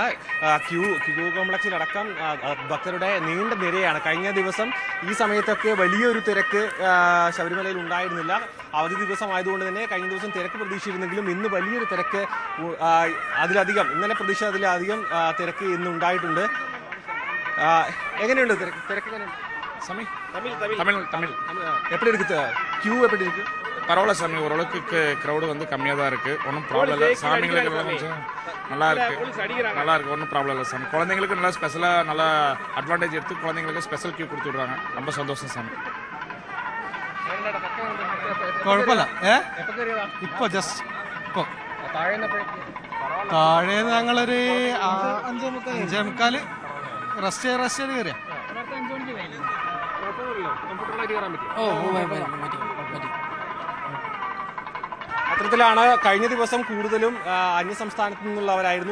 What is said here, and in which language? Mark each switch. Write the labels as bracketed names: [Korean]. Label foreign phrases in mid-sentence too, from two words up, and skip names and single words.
[Malayalam] ക്യൂ കോംപ്ലക്സിലടക്കം ഭക്തരുടെ നീണ്ട നിരയാണ്. കഴിഞ്ഞ ദിവസം ഈ സമയത്തൊക്കെ വലിയൊരു തിരക്ക് ശബരിമലയിൽ ഉണ്ടായിരുന്നില്ല. അവധി ദിവസമായതുകൊണ്ട് തന്നെ കഴിഞ്ഞ ദിവസം തിരക്ക് പ്രതീക്ഷിച്ചിരുന്നെങ്കിലും ഇന്ന് വലിയൊരു തിരക്ക് അതിലധികം ഇന്നലെ പ്രതീക്ഷിച്ചതിലധികം തിരക്ക് ഇന്ന് ഉണ്ടായിട്ടുണ്ട്. [Tamil] எங்கேயுண்டு திறக்கு சாமி தமிழ் எப்படி இருக்கு கியூ எப்படி இருக்கு? பரவாயில்ல சாமி, ஓரளவுக்கு க்ரௌடு வந்து கம்மியாக தான் இருக்கு. ஒன்றும் ப்ராப்ளம் இல்லை. சாமிங்களுக்கு கொஞ்சம் நல்லா இருக்கு, ஒன்றும் ப்ராப்ளம் இல்லை சாமி. குழந்தைங்களுக்கு நல்லா ஸ்பெஷலாக நல்லா அட்வான்டேஜ் எடுத்து குழந்தைங்களுக்கு [English] special queue [Tamil] கொடுத்து விடுறாங்க. ரொம்ப சந்தோஷம் சாமி. [Malayalam] കുഴപ്പമില്ല. ഇപ്പൊ ജസ്റ്റ് ഇപ്പൊ താഴെ ഞങ്ങളൊരു 5:45 റെസ്റ്റ് കയറിയ. അത്തരത്തിലാണ് കഴിഞ്ഞ ദിവസം കൂടുതലും അന്യസംസ്ഥാനത്തു നിന്നുള്ളവരായിരുന്നു.